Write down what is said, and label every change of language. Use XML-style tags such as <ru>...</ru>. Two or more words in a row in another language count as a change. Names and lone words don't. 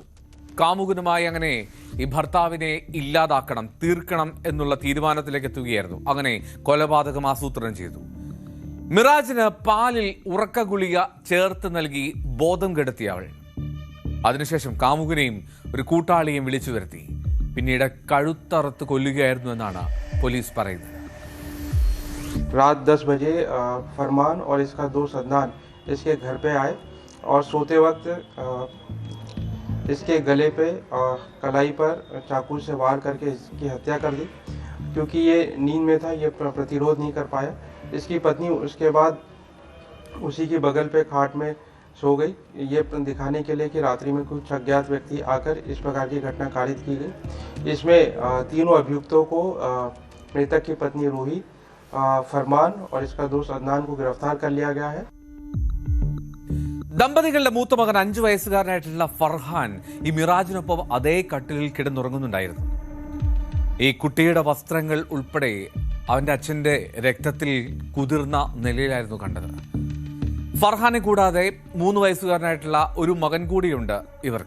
<ml>കാമുകനുമായി അങ്ങനെ ഈ ഭർത്താവിനെ ഇല്ലാതാക്കണം, തീർക്കണം എന്നുള്ള തീരുമാനത്തിലേക്ക് എത്തുകയായിരുന്നു. അങ്ങനെ കൊലപാതകം ആസൂത്രണം ചെയ്തു. മിറാജിന് പാലിൽ ഉറക്ക ഗുളിക ചേർത്ത് നൽകി ബോധം കെടുത്തിയ അവൾ അതിനുശേഷം കാമുകനെയും ഒരു കൂട്ടാളിയെയും വിളിച്ചു വരുത്തി. പിന്നീട് കഴുത്തറുത്ത് കൊല്ലുകയായിരുന്നു എന്നാണ് പോലീസ് പറയുന്നത്.</ml> <hi>रात 10 बजे फरमान और इसका दोस्त अदनान इसके घर पे आए और सोते वक्त इसके गले पे कलाई पर चाकू से वार करके इसकी हत्या कर दी. क्योंकि ये नींद में था, ये प्रतिरोध नहीं कर पाया. इसकी पत्नी उसके बाद उसी के बगल पे खाट में सो गई, ये दिखाने के लिए कि रात्रि में कुछ अज्ञात व्यक्ति आकर इस प्रकार की घटना कारित की गई. इसमें तीनों अभियुक्तों को मृतक की पत्नी रूही, फरमान और इसका दोस्त अदनान को गिरफ्तार कर लिया गया है.</hi> <ml>ദമ്പതികളുടെ മൂത്ത മകൻ 5 വയസ്സുകാരനായിട്ടുള്ള ഫർഹാൻ ഈ മിറാജിനൊപ്പം അതേ കട്ടിലിൽ കിടന്നുറങ്ങുന്നുണ്ടായിരുന്നു. ഈ കുട്ടിയുടെ വസ്ത്രങ്ങൾ ഉൾപ്പെടെ അവന്റെ അച്ഛന്റെ രക്തത്തിൽ കുതിർന്ന നിലയിലായിരുന്നു കണ്ടത്. ഫർഹാനെ കൂടാതെ 3 വയസ്സുകാരനായിട്ടുള്ള ഒരു മകൻ കൂടിയുണ്ട് ഇവർക്ക്.</ml>